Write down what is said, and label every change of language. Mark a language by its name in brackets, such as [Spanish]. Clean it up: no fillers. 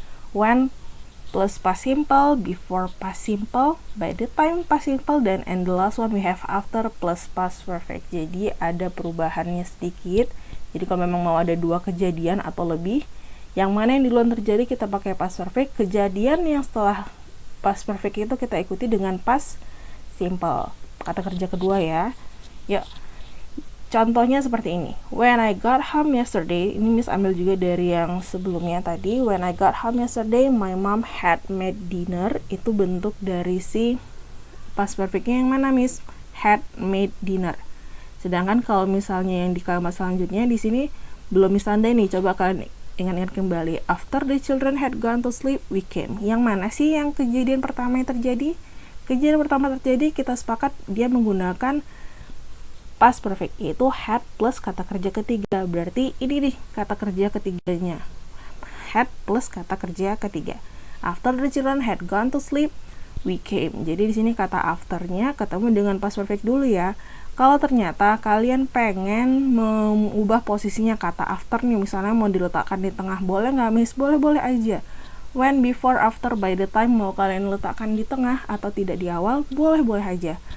[English] When plus past simple, before past simple, by the time past simple, [Indonesian] dan [English] and the last one we have after plus past perfect. [Indonesian] Jadi ada perubahannya sedikit. Jadi kalau memang mau ada dua kejadian atau lebih, yang mana yang duluan terjadi kita pakai past perfect, kejadian yang setelah past perfect itu kita ikuti dengan past simple. Kata kerja kedua ya. Yuk. Contohnya seperti ini. [English] When I got home yesterday, [Indonesian] ini Miss ambil juga dari yang sebelumnya tadi. [English] When I got home yesterday, my mom had made dinner. [Indonesian] Itu bentuk dari si past perfectnya yang mana, Miss? [English] Had made dinner. [Indonesian] Sedangkan kalau misalnya yang di kalimat selanjutnya di sini belum Miss tandai nih. Coba kalian ingat-ingat kembali. [English] After the children had gone to sleep, we came. [Indonesian] Yang mana sih yang kejadian pertama yang terjadi? Kejadian pertama terjadi, kita sepakat dia menggunakan past perfect, yaitu had plus kata kerja ketiga. Berarti ini nih kata kerja ketiganya, had plus kata kerja ketiga. [English] After the children had gone to sleep, we came. [Indonesian] Jadi di sini kata afternya ketemu dengan past perfect dulu ya. Kalau ternyata kalian pengen mengubah posisinya kata after nih, misalnya mau diletakkan di tengah, boleh nggak, Miss? Boleh aja. When, before, after, by the time, mau kalian letakkan di tengah atau tidak di awal, boleh aja.